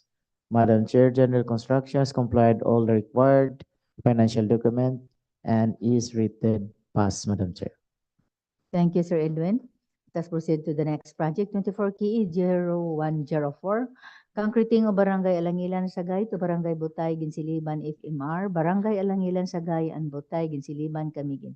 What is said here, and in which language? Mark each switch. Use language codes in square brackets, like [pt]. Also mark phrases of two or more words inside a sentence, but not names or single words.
[en] Madam Chair, General Construction has complied all the required financial document and is rated pass, Madam Chair. Thank you, Sir Edwin. Let's proceed to the next project, 24KE0104, concreting of Barangay Alangilan, Sagay to Barangay Butay, Guinsiliban, FMR, Barangay Alangilan, Sagay, and Butay, Guinsiliban, Camiguin.